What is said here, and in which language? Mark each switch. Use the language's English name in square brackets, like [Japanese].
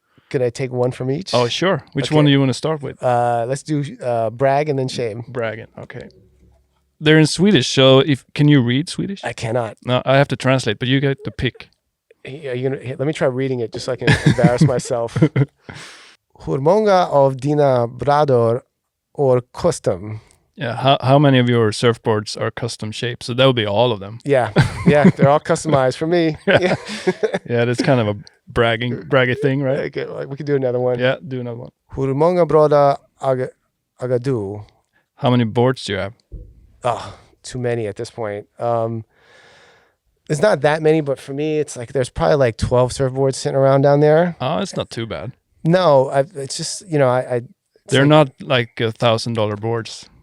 [English] Could I take one from each? Oh, sure. Which one do you want to start with? Let's do brag and then shame. Bragging, okay. They're in Swedish, so can you read Swedish? I cannot. No, I have to translate, but you get to pick. Let me try reading it just so I can embarrass myself. [Swedish] Hur många av dina brädor är custom? [English] Yeah, how many of your surfboards are custom shaped? So that would be all of them. Yeah, they're all customized for me. Yeah, yeah, that's kind of a braggy thing, right? Okay, like, we could do another one. Yeah, do another one. [Swedish] Hur många brädor äger du? [English] How many boards do you have? Oh, too many at this point. It's not that many, but for me, it's like there's probably like 12 surfboards sitting around down there. Oh, it's not too bad. No, it's just, you know, they're not like $1,000 boards.